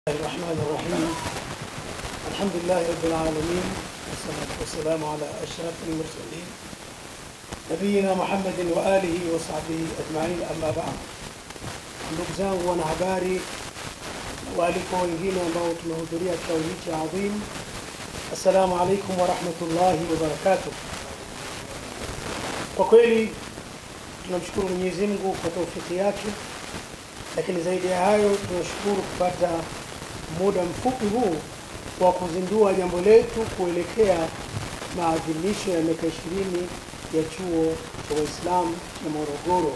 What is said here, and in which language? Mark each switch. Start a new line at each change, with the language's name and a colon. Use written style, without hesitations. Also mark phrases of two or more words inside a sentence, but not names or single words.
Arabic: الرحمن الرحيم. الحمد لله رب العالمين، والصلاة والسلام على أشرف المرسلين نبينا محمد وآله وصحبه أجمعين. أما بعد,
Swahili: ndugu zangu wanahabari waliko wengine ambao tumehudhuria kikao hiki adhim,
Arabic: السلام عليكم ورحمة الله وبركاته.
Swahili: Kwa kweli tunamshukuru Mwenyezi Mungu kwa taufiki yake, lakini zaidi ya hayo tunashukuru kupata muda mfupi huu wa kuzindua jambo letu kuelekea maadhimisho ya miaka 20 ya chuo cha Waislamu cha Morogoro.